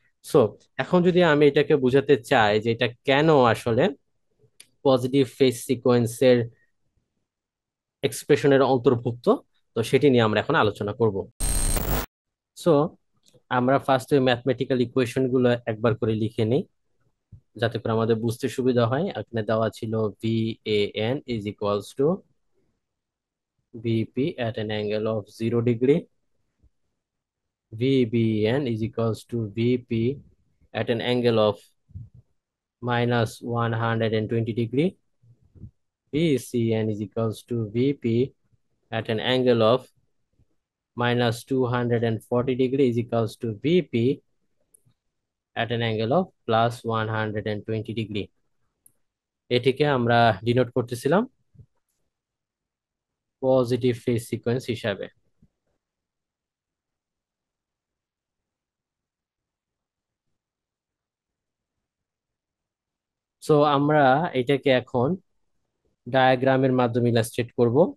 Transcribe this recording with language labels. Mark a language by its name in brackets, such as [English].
[Bangla] So এখন যদি আমি এটাকে বুঝাতে চাই যে এটা কেন আসলে পজিটিভ ফেজ সিকোয়েন্সের এক্সপ্রেশনের অন্তর্ভুক্ত, তো সেটি নিয়ে আমরা এখন আলোচনা করব। সো আমরা ফার্স্টে ম্যাথমেটিক্যাল ইকুয়েশন গুলো একবার করে লিখে নিই, যাতে করে আমাদের বুঝতে সুবিধা হয়। এখানে দেওয়া ছিল [English] VAN is equals to VP at an angle of 0 degree, VBN is equals to VP at an angle of -120 degree, VCN is equals to VP at an angle of -240 degree is equals to VP at an angle of +120 degree। [Bangla] এটিকে আমরা denote করতেছিলাম positive phase sequence হিসাবে। So আমরা এটাকে এখন ডায়াগ্রামের মাধ্যমে illustrate করব।